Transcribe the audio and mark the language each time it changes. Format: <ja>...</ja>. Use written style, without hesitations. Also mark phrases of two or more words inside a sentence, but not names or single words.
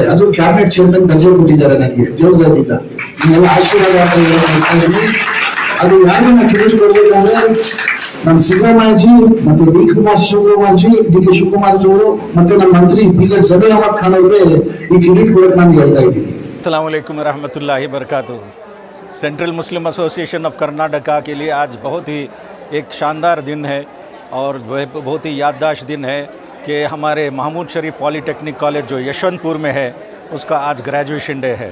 <kn>ಅದು</kn> <en>cabinet chairman</en> <kn>ದರ್ಜೆ ಕೊಟ್ಟಿದ್ದಾರೆ ನನಗೆ ದೇವದಾದಿಂದ. ನಿಮ್ಮೆಲ್ಲ ಆಶೀರ್ವಾದ ಅದು ಯಾರನ್ನ ತಿಳಿದುಕೊಳ್ಬೇಕಂದ್ರೆ ನಮ್ಮ ಸಿದ್ದರಾಮಯ್ಯಜಿ ಮತ್ತೆ ಡಿ ಕೆ ಶಿವಕುಮಾರ್ ಜಿ ಅವರು ಮತ್ತೆ ನಮ್ಮ ಮಂತ್ರಿ ವಿಸಿಟ್ ಜಮೀರ್ ಅಹಮದ್ ಖಾನ್ ಅವರಿಗೆ ಈ ಕ್ರೆಡಿಟ್ ಕೊಡಕ್ಕೆ ನಾನು ಹೇಳ್ತಾ ಇದ್ದೀನಿ.</kn> <ar>السلام عليكم رحمة الله بركاته.</ar> <hi>सेंट्रल मुस्लिम एसोसिएशन ऑफ कर्नाटका के लिए आज बहुत ही एक शानदार दिन है और बहुत ही याददाश्त दिन है कि हमारे महमूद शरीफ पॉलिटेक्निक कॉलेज जो यशवंतपुर में है, उसका आज</hi> <en>graduation day</en> <hi>है।</hi>